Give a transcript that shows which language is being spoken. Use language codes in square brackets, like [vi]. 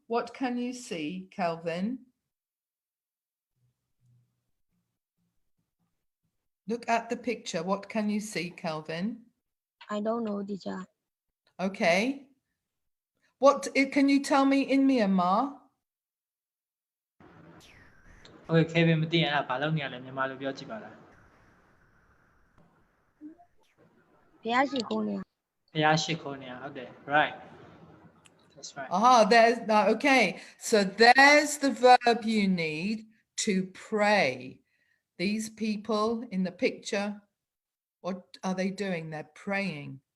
[en] What can you see, Kelvin? Look at the picture. What can you see, Kelvin? I don't know, teacher. Okay. What can you tell me in Myanmar? [my] Okay, Kevin မသိရင်အဲ့ဒါဘာလုပ်နေရလဲမြန်မာလိုပြောကြည့်ပါလား ဘုရားရှိခိုးနေ ဘုရားရှိခိုးနေရဟုတ်တယ် [en] right that's right There's okay. So there's the verb you need to pray. These people in the picture, what are they doing? They're praying.